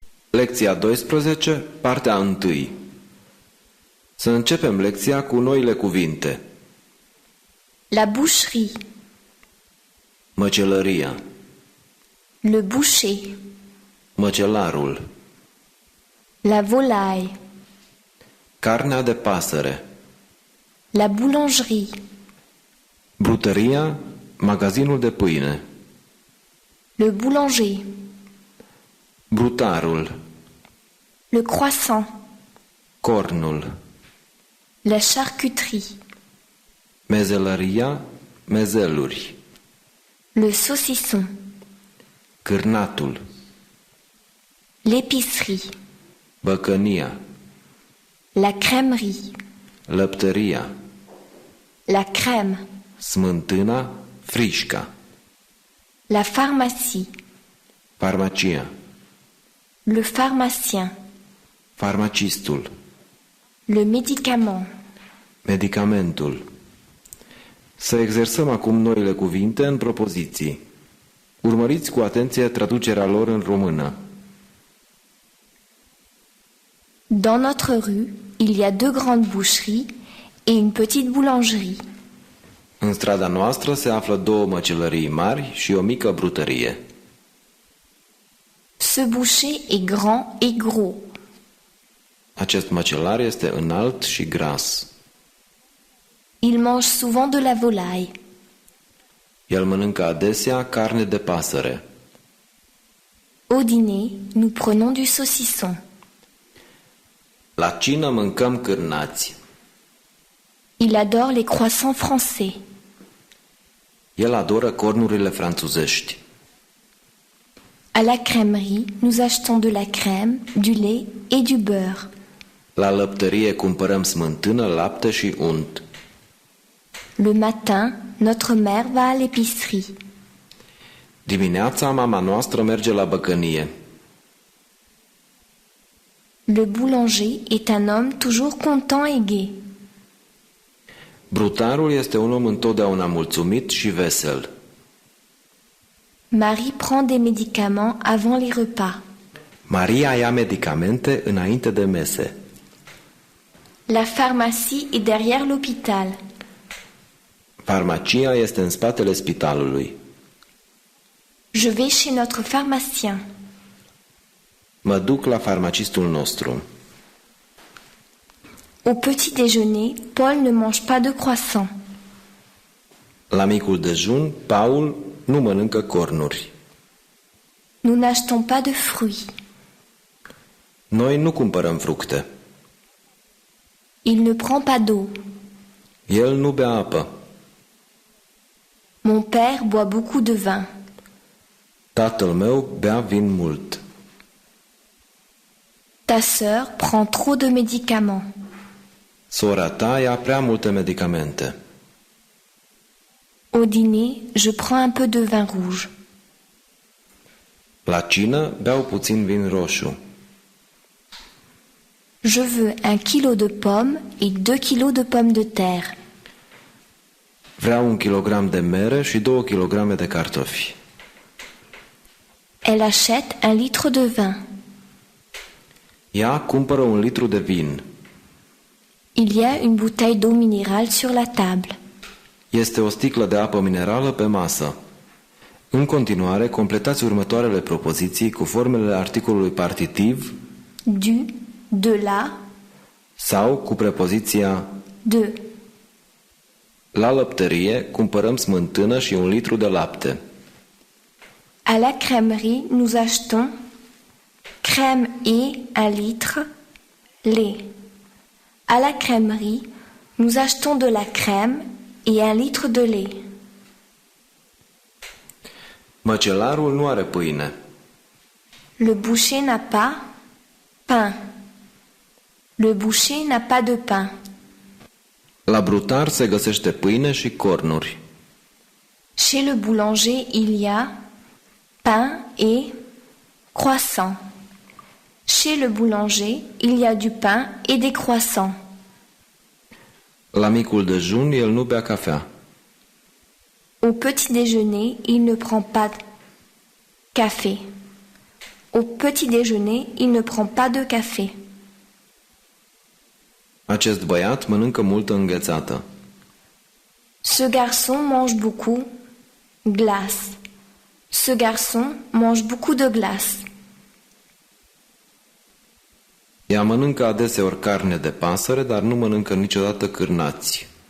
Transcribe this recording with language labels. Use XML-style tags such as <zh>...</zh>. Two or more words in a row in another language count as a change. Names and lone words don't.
<ro>Lecția 12, partea 1. Să începem lecția cu noile cuvinte.</ro> <fr>La boucherie,</fr> <ro>Măcelăria,</ro> <fr>le boucher,</fr> <ro>măcelarul,</ro> <fr>la volaille,</fr> <ro>carnea de pasăre,</ro> <fr>la boulangerie,</fr> <ro>brutăria, magazinul de pâine,</ro> <fr>le boulanger,</fr> <ro>brutarul,</ro> <fr>le croissant,</fr> <ro>cornul,</ro> <fr>la charcuterie,</fr> <ro>mezelăria, mezeluri,</ro> <fr>le saucisson,</fr> <ro>cârnatul,</ro> <fr>l'épicerie,</fr> <ro>băcănia,</ro> <fr>la crèmerie,</fr> <ro>lăptăria,</ro> <fr>la crème,</fr> <ro>smântâna, frișca,</ro> <fr>la pharmacie,</fr> <ro>farmacia,</ro> <fr>le pharmacien,</fr> <ro>farmacistul,</ro> <fr>le médicament,</fr> <ro>medicamentul. Să exersăm acum noile cuvinte în propoziții. Urmăriți cu atenție traducerea lor în română.</ro> <fr>Dans notre rue, il y a 2 grandes boucheries et une petite boulangerie.</fr> <ro>În strada noastră se află 2 măcelării mari și o mică brutărie.</ro> <fr>Ce boucher est grand et gros.</fr> <ro>Acest măcelar este înalt și gras.</ro> <fr>Il mange souvent de la volaille.</fr> <ro>El mănâncă adesea carne de pasăre.</ro> <fr>Au dîner, nous prenons du saucisson.</fr> <ro>La cină mâncăm cârnați.</ro> <fr>Il adore les croissants français.</fr> <ro>El adoră cornurile franțuzești.</ro> <fr>À la crèmerie, nous achetons de la crème, du lait et du beurre.</fr> <ro>La lăptărie cumpărăm smântână, lapte și unt.</ro> <fr>Le matin, notre mère va à l'épicerie.</fr> <ro>Dimineața mama noastră merge la băcănie.</ro> <fr>Le boulanger est un homme toujours content et gai.</fr> <ro>Brutarul este un om întotdeauna mulțumit și vesel.</ro> <fr>Marie prend des médicaments avant les repas.</fr> <ro>Maria ia medicamente înainte de mese.</ro> <fr>La pharmacie est derrière l'hôpital.</fr> <ro>Farmacia este în spatele spitalului.</ro> <fr>Je vais chez notre pharmacien.</fr> <ro>Mă duc la farmacistul nostru.</ro> <fr>Au petit déjeuner, Paul ne mange pas de croissant.</fr> <ro>La micul dejun, Paul nu mănâncă cornuri.</ro> <fr>Nous n'achetons pas de fruits.</fr> <ro>Noi nu cumpărăm fructe.</ro> <fr>Il ne prend pas d'eau.</fr> <ro>El nu bea apă.</ro> <fr>Mon père boit beaucoup de vin.</fr> <ro>Tatăl meu bea vin mult.</ro> <fr>Ta sœur prend trop de médicaments.</fr> <ro>Sora ta ia prea multe medicamente.</ro> <fr>Au dîner, je prends un peu de vin rouge.</fr> <ro>La cină beau puțin vin roșu.</ro> <fr>Je veux 1 kilo de pommes et 2 kilos de pommes de terre.</fr> <ro>Vreau 1 kilogram de mere și 2 kilograme de cartofi.</ro> <fr>Elle achète 1 litre de vin.</fr> <ro>Ea cumpără 1 litru de vin.</ro> <fr>Il y a une bouteille d'eau minérale sur la table.</fr> <ro>Este o sticlă de apă minerală pe masă. În continuare, completați următoarele propoziții cu formele articolului partitiv</ro> <fr>Du, de la,</fr> <ro>sau cu prepoziția de. la lăptărie cumpărăm smântână și 1 litru de lapte.</ro> <fr>À la crèmerie, nous achetons crème et 1 litre, lait. À la crèmerie, nous achetons de la crème et 1 litre de lait.</fr> <ro>Măcelarul nu are pâine.</ro> <fr>Le boucher n'a pas pain. Le boucher n'a pas de pain.</fr> <ro>La brutar se găsește pâine și cornuri.</ro> <fr>Chez le boulanger, il y a pain et croissant. Chez le boulanger, il y a du pain et des croissants.</fr> <ro>La micul dejun, el nu bea cafea.</ro> <fr>Au petit déjeuner, il ne prend pas café. Au petit déjeuner, il ne prend pas de café.</fr> <ro>Acest băiat mănâncă multă înghețată.</ro> <fr>Ce garçon mange beaucoup glace. Ce garçon mange beaucoup de glace.</fr> <ro>Ea mănâncă adeseori carne de pasăre, dar nu mănâncă niciodată cârnați.</ro>